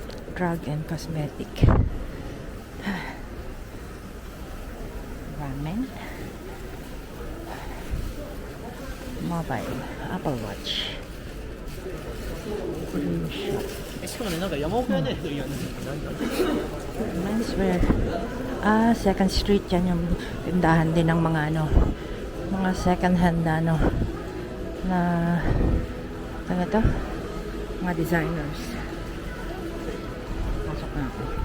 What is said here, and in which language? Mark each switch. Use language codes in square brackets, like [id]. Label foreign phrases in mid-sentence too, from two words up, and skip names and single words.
[en] Drug and cosmetic. Ramen. Mobile. Apple Watch. Green shop. [ja] しかもね、なんか山奥屋ね、いや、なんだ [en] Menswear. [tl] Second Street yan yung tindahan din ng mga ano, mga [en] second hand [tl] na ano, na ano to? Mga designers. Pasok na ako.